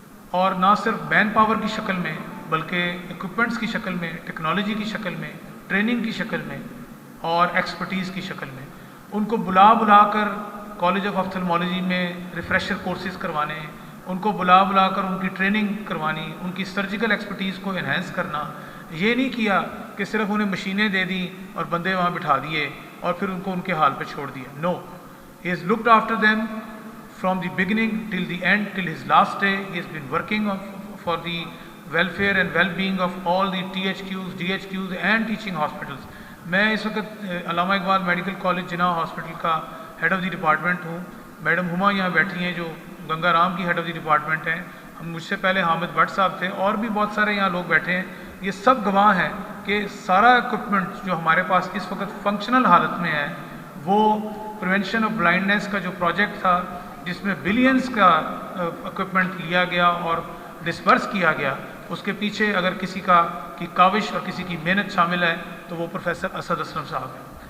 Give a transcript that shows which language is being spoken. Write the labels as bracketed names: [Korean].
[Urdu] اور نہ صرف مین پاور کی شکل میں بلکہ اکوپمنٹس کی شکل میں، ٹیکنالوجی کی شکل میں، ٹریننگ کی شکل میں اور ایکسپرٹیز کی شکل میں ان کو بلا کر کالج آف آفثلمولوجی میں ریفریشر کورسز کروانے، ان کو بلا کر ان کی ٹریننگ کروانی، ان کی سرجیکل ایکسپرٹیز کو انہینس کرنا. یہ نہیں کیا کہ صرف انہیں مشینیں دے دیں اور بندے وہاں بٹھا دیے اور پھر ان کو ان کے حال پہ چھوڑ دیا. [English] No, he has looked after them from the beginning till the end, till his last day. He has been working for the welfare and well-being of all the THQs, DHQs and teaching hospitals. [Urdu] میں اس وقت علامہ Iqbal medical college جناح hospital کا head of the department ہوں. Madam ہما یہاں بیٹھی ہیں جو گنگا رام کی ہیڈ آف دی ڈپارٹمنٹ ہیں. مجھ سے پہلے حامد بٹ صاحب تھے اور بھی بہت سارے یہاں لوگ بیٹھے ہیں. یہ سب گواہ ہیں کہ سارا اکوپمنٹ جو ہمارے پاس اس وقت فنکشنل حالت میں ہے وہ پریونشن آف بلائنڈنیس کا جو پروجیکٹ تھا جس میں بلینز کا اکوپمنٹ لیا گیا اور ڈسپرس کیا گیا، اس کے پیچھے اگر کسی کی کاوش اور کسی کی محنت شامل ہے تو وہ پروفیسر اسد اسلم صاحب ہیں.